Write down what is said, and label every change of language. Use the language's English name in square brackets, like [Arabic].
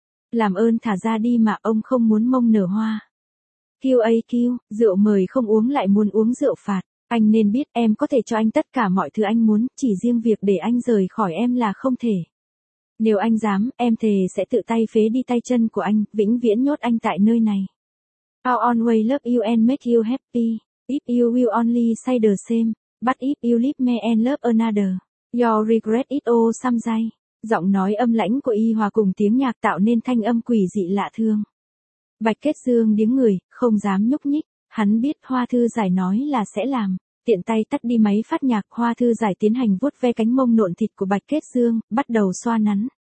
[Vietnamese] Làm ơn thả ra đi mà, ông không muốn mông nở hoa. QAQ, rượu mời không uống lại muốn uống rượu phạt, anh nên biết em có thể cho anh tất cả mọi thứ anh muốn, chỉ riêng việc để anh rời khỏi em là không thể. Nếu anh dám, em thề sẽ tự tay phế đi tay chân của anh, vĩnh viễn nhốt anh tại nơi này. [English] I'll always love you and make you happy, if you will only say the same, but if you leave me and love another, you'll regret it all someday. [Vietnamese] Giọng nói âm lãnh của y hòa cùng tiếng nhạc tạo nên thanh âm quỷ dị lạ thường. Bạch Kết Dương điếng người, không dám nhúc nhích, hắn biết Hoa Thư Giải nói là sẽ làm, tiện tay tắt đi máy phát nhạc. Hoa Thư Giải tiến hành vuốt ve cánh mông nộn thịt của Bạch Kết Dương, bắt đầu xoa nắn.